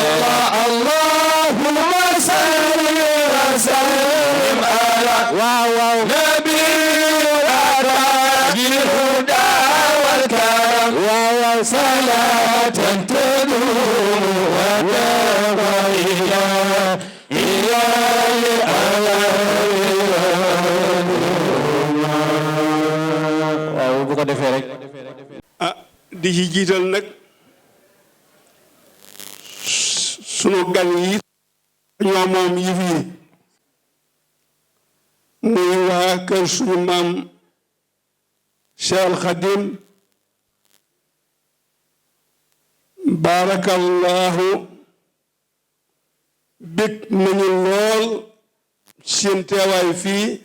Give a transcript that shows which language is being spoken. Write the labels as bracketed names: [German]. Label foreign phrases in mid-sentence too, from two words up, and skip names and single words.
[Arabic] اللهم صل وسلم على نبي الهدى والكرم صلاة تدوم وتبقى إلى [Wolof] waaw bu ko defee rek di ci jiital nag sunu gan yi ñoo moom yëf yi muy waa kër sunu maam Cheikh Al Khadim baarakallahu bég nañu lool seen teewaay fii